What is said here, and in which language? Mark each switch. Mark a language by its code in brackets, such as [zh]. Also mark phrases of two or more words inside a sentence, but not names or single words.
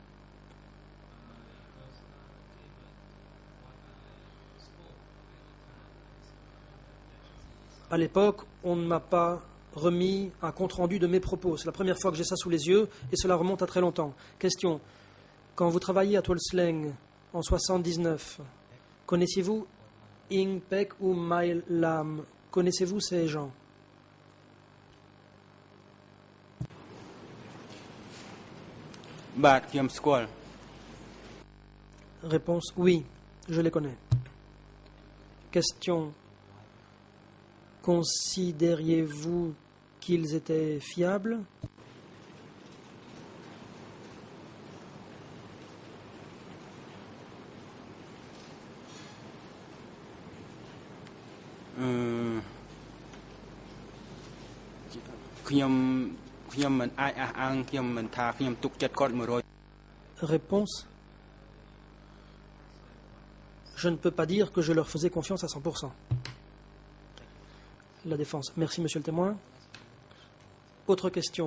[fr] À l'époque, on ne m'a pas remis un compte-rendu de mes propos. C'est la première fois que j'ai ça sous les yeux et cela remonte à très longtemps. Question. Quand vous travailliez à Tuolsleng en 79, connaissiez-vous Ing Pek ou Mai Lam? Connaissez-vous ces gens? [km] បាទខ្ញុំស្គាល់ [fr] Réponse. Oui, je les connais. Question. Considériez-vous qu'ils étaient fiables? [km] ខ្ញុំមិនអាចអះអាងខ្ញុំមិនថាខ្ញុំទុកចិត្តគាត់ [fr] Réponse. Je ne peux pas dire que je leur faisais confiance à 100%. La défense. Merci, monsieur le témoin. Autre question.